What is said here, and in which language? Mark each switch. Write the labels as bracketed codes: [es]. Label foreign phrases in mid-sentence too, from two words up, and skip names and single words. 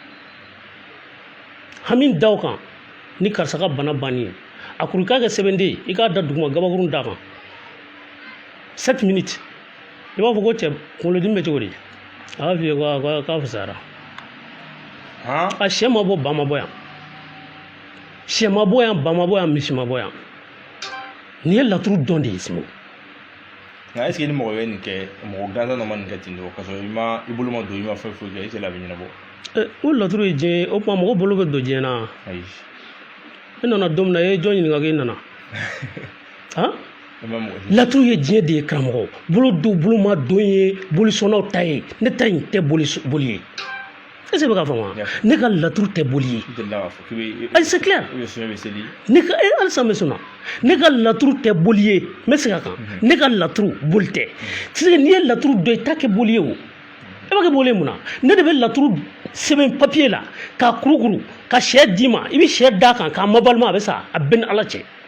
[bm] hami da o kan ni karisa ka bana banni ye a kuru k'a kɛ sɛbɛnden ye i k'a da duguma gabakurun d'a kan 7 minutes i b'a fɔ ko cɛ kunkolodimi bɛ cogo di a fi ka fusara a sɛ ma bɔ ba ma bɔ yan sɛ ma bɔ yan ba ma bɔ yan misi ma bɔ yan nin ye laturu dɔn de ye Simo. nka [fr] est ce que [bm] ni mɔgɔ ye nin kɛ mɔgɔ gansan dɔ ma nin kɛ ten tɔ k'a sɔrɔ i bolo ma don i ma fɛn foyi kɛ [fr] est ce que [bm] a bɛ ɲɛnabɔ. o laturu ye diɲɛ o tuma mɔgɔ bolo bɛ don diɲɛ na. ayi. e nana don min na e ye jɔn ɲininka k'e nana han laturu ye diɲɛ de ye karamɔgɔ bolo don bolo ma don ye bolisɔnnaw ta ye ne ta in tɛ boli ye [fr] est ce que [bm] bɛ ka faamu ne ka laturu tɛ boli ye ayi [fr] c'est clair [bm] ne ka halisa n bɛ sɔnna ne ka laturu tɛ boli ye n bɛ segin a kan ne ka laturu boli tɛ [fr] c'est que [bm] n'i ye laturu dɔn i t'a kɛ boli ye o e b'a kɛ boli ye mun na ne de bɛ laturu sɛbɛn papiye la k'a kurukuru ka sɛ d'i ma i bɛ sɛ d'a kan k'a mabalima a bɛ sa a bɛɛ ni ala cɛ